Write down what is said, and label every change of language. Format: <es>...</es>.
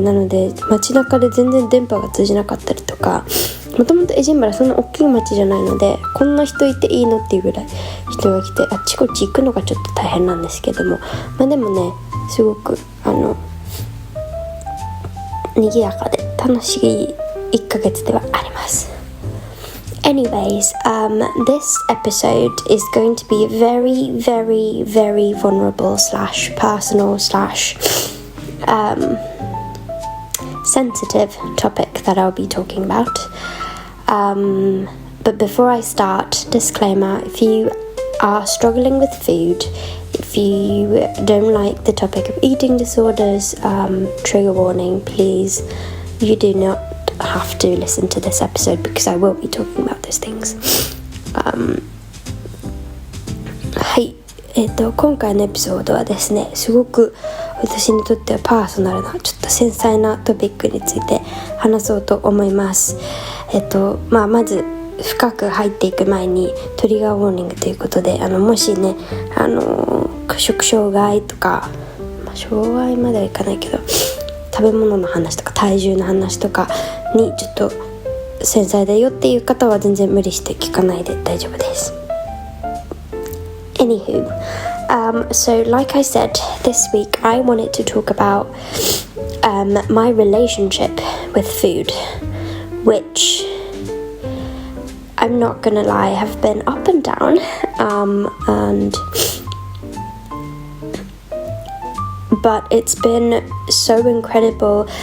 <ja>なので街中で全然電波が通じなかったりとか、もともとエディンバラそんな大きい街じゃないので、こんな人いていいのっていうぐらい人が来て、あっちこっち行くのがちょっと大変なんですけども、でもね、すごく賑やかで楽しい1ヶ月ではあります。</ja> <en>Anyways, this episode is going to be a very, very, very vulnerable / personal / sensitive topic that I'll be talking about. But before I start, disclaimer, if you are struggling with food, if you don't like the topic of eating disorders, trigger warning, please, you do not have to listen to this episode because I will be talking about those things.</en> <ja>はい、今回のエピソードはですね、すごく私にとってはパーソナルな、ちょっと繊細なトピックについて話そうと思います。まず深く入っていく前にトリガーウォーニングということで、もしね、摂食障害とか、障害まではいかないけど、食べ物の話とか体重の話とかにちょっと繊細だよっていう方は全然無理して聞かないで大丈夫です。</ja> <en>Anywho, so like I said, this week I wanted to talk about my relationship with food, which I'm not gonna lie, have been up and down, but it's been so incredible.</en>